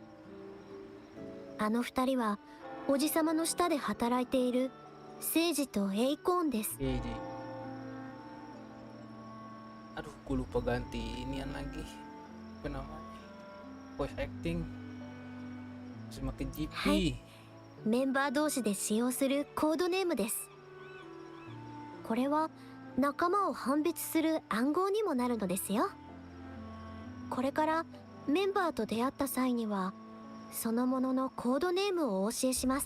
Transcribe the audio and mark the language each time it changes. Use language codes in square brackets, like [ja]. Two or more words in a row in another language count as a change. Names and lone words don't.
[ja] あの二人はおじさまの下で働いているセイジとエイコーンです。 [id] Iya, Ji. Aduh, gue lupa ganti inian lagi. Apa namanya? [en] Voice acting. [id] Semakin GP. [ja] はい、メンバー同士で使用するコードネームです。これは仲間を判別する暗号にもなるのですよ。これからメンバーと出会った際にはそのもののコードネームをお教えします。